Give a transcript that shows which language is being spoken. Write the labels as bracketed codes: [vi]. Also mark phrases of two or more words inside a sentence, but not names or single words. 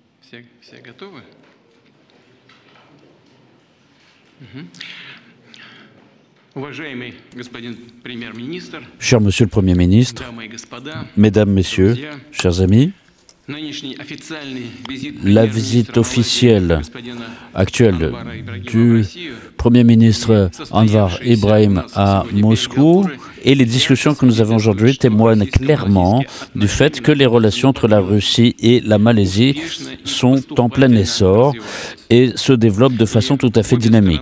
[ru] Все готовы? Уважаемый господин премьер-министр, [fr] Cher Monsieur le Premier ministre, [ru] дамы и господа, [fr] Mesdames, Messieurs, chers amis, la visite officielle actuelle du Premier ministre Anvar Ibrahim à Moscou et les discussions que nous avons aujourd'hui témoignent clairement du fait que les relations entre la Russie et la Malaisie sont en plein essor et se développent de façon tout à fait dynamique.